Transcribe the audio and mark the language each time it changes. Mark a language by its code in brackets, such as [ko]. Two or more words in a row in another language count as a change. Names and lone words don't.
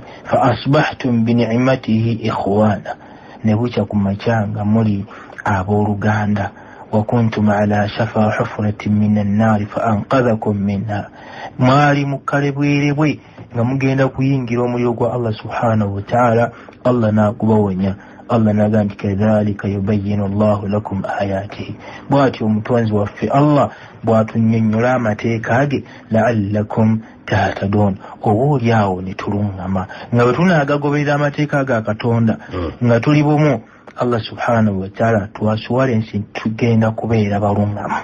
[ar] فأصبحتم بنعمته إخوانا, [lg] ne bukya ku makya nga muli abooluganda. [ar] وكنتم على شفا حفرة من النار فأنقذكم منها, [lg] mwali mu kkale bwerebwe nga mugenda kuyingira omuliro gwa [ar] الله سبحانه وتعالى, [lg] Allah n'akubawonya. [ar] Allah [lg] naga nti [ar] كذلك يبين الله لكم آياته, [lg] bw'atyo omutonzi waffe Allah bw'atunnyonnyola amateeka ge, [ar] لعلكم تهتدون, [lg] obooli awo ne tuluŋŋama. nga bwe tunaagagoberera amateeka ga Katonda nga tuli bumu, [ar] الله سبحانه وتعالى [lg] tuwasuwala ensi tugenda kubeera baluŋŋama.